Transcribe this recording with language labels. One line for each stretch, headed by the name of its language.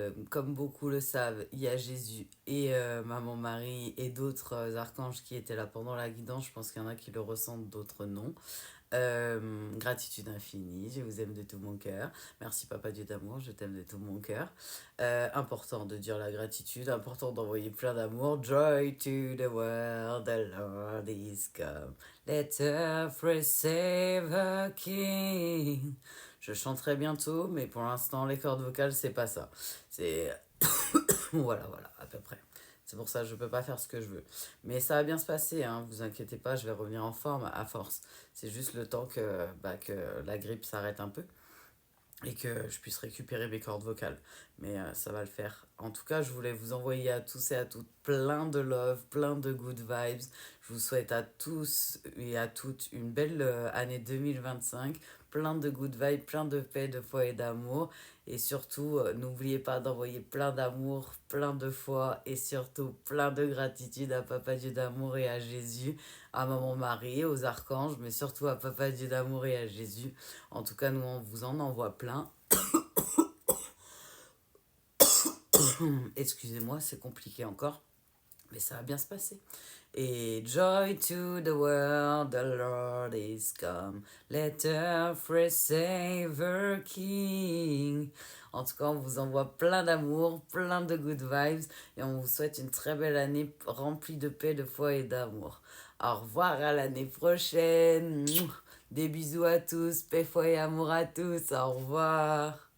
French: Comme beaucoup le savent, il y a Jésus et Maman Marie et d'autres archanges qui étaient là pendant la guidance. Je pense qu'il y en a qui le ressentent, d'autres non. Gratitude infinie, je vous aime de tout mon cœur. Merci Papa Dieu d'amour, je t'aime de tout mon cœur. Important de dire la gratitude, important d'envoyer plein d'amour.
English: Joy to the world, the Lord is come. Let earth receive a king.
French: Je chanterai bientôt, mais pour l'instant, les cordes vocales, c'est pas ça. C'est... voilà, à peu près. C'est pour ça que je peux pas faire ce que je veux. Mais ça va bien se passer, hein, vous inquiétez pas, je vais revenir en forme à force. C'est juste le temps que la grippe s'arrête un peu et que je puisse récupérer mes cordes vocales. Mais ça va le faire. En tout cas, je voulais vous envoyer à tous et à toutes plein de love, plein de good vibes. Je vous souhaite à tous et à toutes une belle année 2025. Plein de good vibes, plein de paix, de foi et d'amour. Et surtout, n'oubliez pas d'envoyer plein d'amour, plein de foi et surtout plein de gratitude à Papa Dieu d'amour et à Jésus, à Maman Marie, aux archanges, mais surtout à Papa Dieu d'amour et à Jésus. En tout cas, nous, on vous en envoie plein. Excusez-moi, c'est compliqué encore. Mais ça va bien se passer.
English: Et joy to the world, the Lord is come. Let earth receive her King.
French: En tout cas, on vous envoie plein d'amour, plein de good vibes. Et on vous souhaite une très belle année remplie de paix, de foi et d'amour. Au revoir à l'année prochaine. Des bisous à tous, paix, foi et amour à tous. Au revoir.